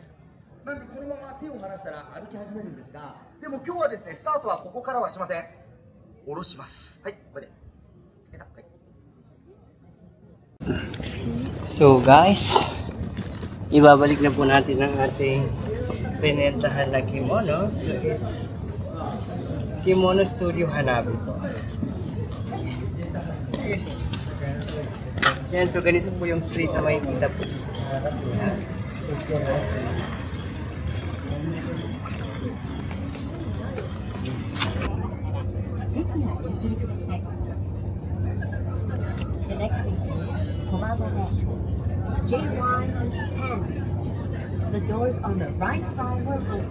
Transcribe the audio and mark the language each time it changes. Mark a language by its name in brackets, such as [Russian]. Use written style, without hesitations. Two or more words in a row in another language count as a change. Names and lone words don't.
[Japanese] なのでこのまま手を離したら歩き始めるんですが、でも今日はですねスタートはここからはしません。下ろします。はい、これで。はい。 [English] So guys, [Filipino] ibabalik na po natin ang ating pinentahan na kimono. [English] So it's Kimono Studio Hanabi po. [Filipino] Yan, so ganito po yung street na makikita po sa harap niya. [English] The next station, Komabane. JY10. The doors on the right side will open.